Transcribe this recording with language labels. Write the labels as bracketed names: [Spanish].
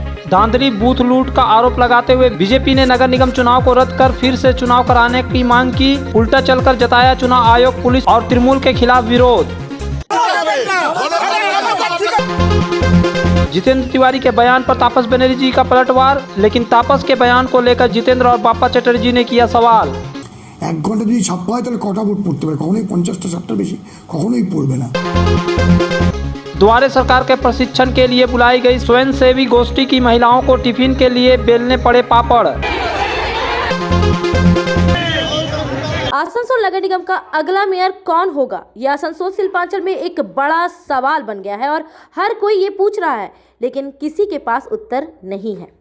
[Hindi] धांधली बूथ लूट का आरोप लगाते हुए बीजेपी ने नगर निगम चुनाव को रद्द कर फिर से चुनाव कराने की मांग की। उल्टा चलकर जताया चुनाव आयोग, पुलिस और तृणमूल के खिलाफ विरोध। जितेंद्र तिवारी के बयान पर तापस बनर्जी जी का पलटवार, लेकिन तापस के बयान को लेकर जितेंद्र और बापा चटर्जी ने किया सवाल। एक घंटा [Bangla] যদি ছাপ্পা হয় তাহলে কটা ভোট পড়তে পারে? কখনোই 50টা 60টার বেশি কখনোই পড়বে না। [Hindi] द्वारे सरकार के प्रशिक्षण के लिए बुलाई गई स्वयंसेवी गोष्ठी की महिलाओं को टिफिन के लिए बेलने पड़े पापड़। आसनसोल नगर निगम का अगला मेयर कौन होगा, यह आसनसोल शिल्पांचल में एक बड़ा सवाल बन गया है और हर कोई ये पूछ रहा है, लेकिन किसी के पास उत्तर नहीं है।